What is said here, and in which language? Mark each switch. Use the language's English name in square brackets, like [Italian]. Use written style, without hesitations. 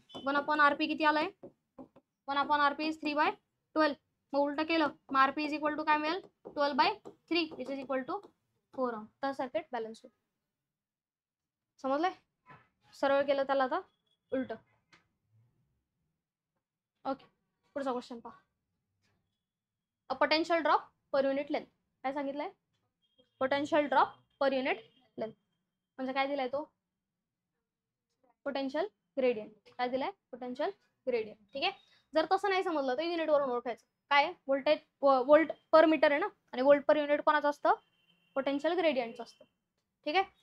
[English] 1/rp [Marathi] किती आलंय [English] 1/rp is 3/12. [Marathi] मग उलट केलं मग [English] rp is equal to काय मिळेल 12/3 which is equal to 4 ohm. [Marathi] तर सर्किट बॅलन्स होईल. समजलंय, सरळ केलं त्याला आता उलट. ओके, पुढचा क्वेश्चन पहा. [English] A potential drop per unit length. [Marathi] काय सांगितलंय potential drop per unit length, म्हणजे काय दिलाय तो पोटेन्शियल ग्रेडियंट. काय दिलाय पोटेन्शियल ग्रेडियंट. ठीक आहे, जर तसं नाही समजलं तर युनिट वरून ओळखायचं. काय व्होल्टेज वोल्ट पर मीटर आहे ना, आणि वोल्ट पर युनिट कोणाचं असतं, पोटेन्शियल ग्रेडियंटचं असतं. ठीक आहे.